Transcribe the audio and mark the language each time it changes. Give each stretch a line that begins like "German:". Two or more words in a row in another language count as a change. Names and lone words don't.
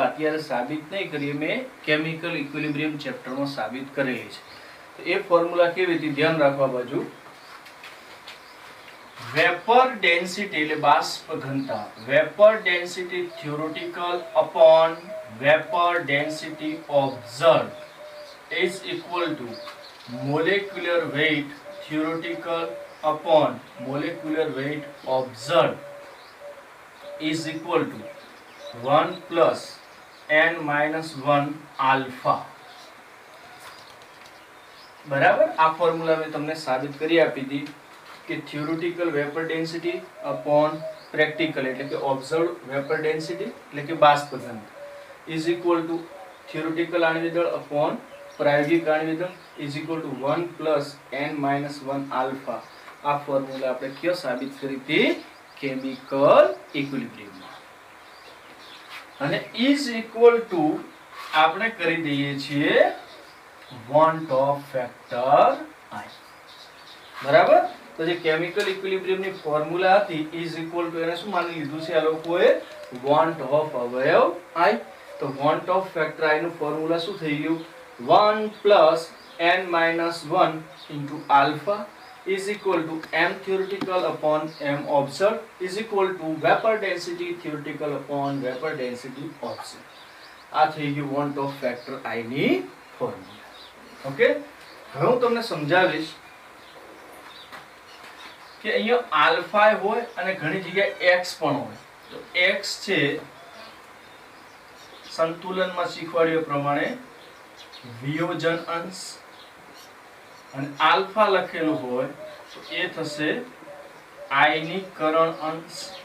Gujarati: અત્યારે સાબિત નહીં કરીએ, મેં
English: chemical equilibrium
Gujarati: ચેપ્ટરમાં સાબિત કરેલી છે. તો એ ફોર્મ્યુલા કેવી હતી ધ્યાન રાખવા બાજુ.
English: vapor density
Gujarati: એટલે બાષ્પ ઘનતા,
English: vapor density theoretical upon vapor density observed is equal to molecular weight theoretical upon molecular weight observed is equal to 1 plus n minus 1 alpha.
Gujarati: બરાબર? આ ફોર્મ્યુલા મેં તમને સાબિત કરી આપી હતી કે
English: theoretical vapor density upon practical
Gujarati: એટલે કે
English: observed vapor density
Gujarati: એટલે કે બાષ્પ ઘનતા
English: is equal to
Gujarati: થિયોરેટિકલ આણ્વિક દળ અપોન પ્રાયોગિક આણ્વિક દળ
English: is equal to 1 plus n minus 1 alpha.
Gujarati: આ ફોર્મ્યુલા આપણે ક્યાં સાબિત કરી હતી?
English: chemical equilibriumમાં.
Gujarati: અને
English: is equal to
Gujarati: આપણે કરી દઈએ છીએ
English: van't Hoff factor i.
Gujarati: બરાબર? તો જે
English: chemical equilibrium
Gujarati: ની ફોર્મ્યુલા હતી
English: is equal to
Gujarati: એને શું માની લીધું છે આ લોકોએ? વોન્ટ ઓફ અવયવ આઈ. તો
English: van't Hoff factor i
Gujarati: નું ફોર્મ્યુલા શું થઈ ગયું?
English: 1 plus n minus 1 into alpha is equal to m theoretical upon m observed is equal to vapor density theoretical upon vapor density observed.
Gujarati: આ થઈ ગયું
English: van't Hoff factor i
Gujarati: ની ફોર્મ્યુલા. ઓકે, હવે હું તમને સમજાવીશ કે અહીંયા આલ્ફા હોય અને ઘણી જગ્યાએ x પણ હોય. તો x છે સંતુલનમાં શીખવાડ્યો પ્રમાણે વિયોજન અંશ અને આલ્ફા લખેલું હોય તો એ થશે આયનીકરણ અંશ.